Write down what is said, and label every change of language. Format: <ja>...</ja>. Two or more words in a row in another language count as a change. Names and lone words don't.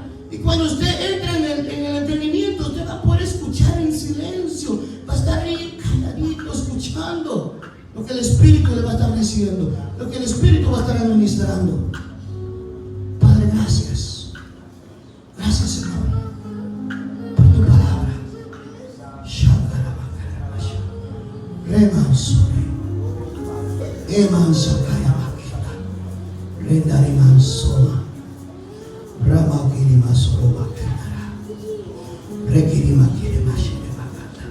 <es>Y cuando usted entra en el entendimiento, usted va a poder escuchar en silencio. Va a estar ahí calladito, escuchando lo que el Espíritu le va a estar diciendo, lo que el Espíritu va a estar administrando. Padre, gracias. Gracias, Señor, por tu palabra. Remansore, Emansakaya Makita, Rendarimansoma, Ramakirimasoro Makitara, Rekirimakirimashere Makata.</es>